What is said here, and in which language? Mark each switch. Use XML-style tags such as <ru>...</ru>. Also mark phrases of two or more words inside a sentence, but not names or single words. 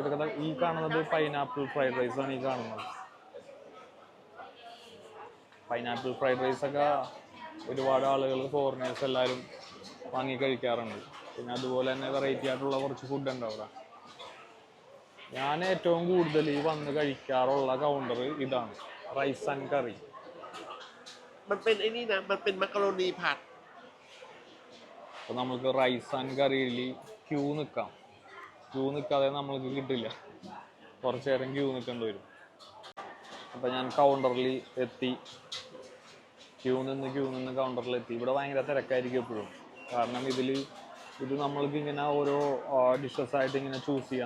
<ml>ഇതൊക്കെ ഈ കാണുന്നത്</ml> <en>pineapple fried rice</en> <ml>ആണ്. ഈ കാണുന്നത്</ml> <en>pineapple fried rice</en> <ml>ഒക്കെ ഒരുപാട് ആളുകൾ ഫോറിനേഴ്സ് എല്ലാവരും വാങ്ങി കഴിക്കാറുണ്ട്. പിന്നെ അതുപോലെ തന്നെ വെറൈറ്റി ആയിട്ടുള്ള കുറച്ച് ഫുഡ് ഉണ്ട് അവിടെ. ഞാൻ ഏറ്റവും കൂടുതൽ ഈ വന്ന് കഴിക്കാറുള്ള കൗണ്ടർ ഇതാണ്,</ml> <en>rice and curry.</en> <th>มันเป็นไอ้นี่นะมันเป็นมักกะโรนีผัด</th> <ml>അപ്പോൾ നമുക്ക്</ml> <en>rice and curryയിൽ</en> <ml>ക്യൂ നിൽക്കാതെ നമ്മൾക്ക് കിട്ടില്ല. കുറച്ച് നേരം ക്യൂ നിൽക്കേണ്ടി വരും. അപ്പോൾ ഞാൻ കൗണ്ടറിൽ എത്തി. ക്യൂ നിന്ന് കൗണ്ടറിലെത്തി. ഇവിടെ ഭയങ്കര തിരക്കായിരിക്കും എപ്പോഴും. കാരണം ഇത് നമ്മൾക്ക് ഇങ്ങനെ ഓരോ ഡിഷസ് ആയിട്ട് ഇങ്ങനെ ചൂസ് ചെയ്യാം.</ml>